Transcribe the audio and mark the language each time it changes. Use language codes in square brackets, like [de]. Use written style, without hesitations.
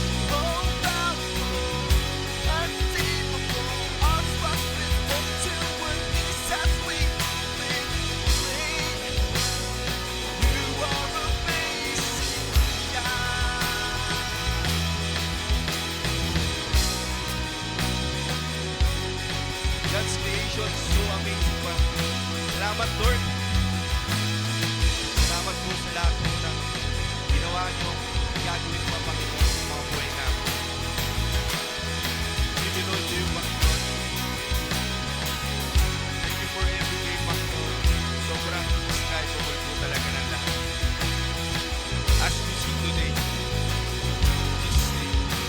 [en] Oh, powerful, untamable, awestruck with hope to our knees as we make rain. You are amazing, God. God's creation is so amazing pa. [tl] Salamat, Lord. Salamat po sa lahat po ng ginawa niyo, gagawin pa, Panginoon, sa mga buhay namin. [en] Give it all to you, Panginoon. Thank you for every day, Panginoon. [tl] Sobrang indescribable po talaga ng lahat. [en] As we sing today, in Jesus' name.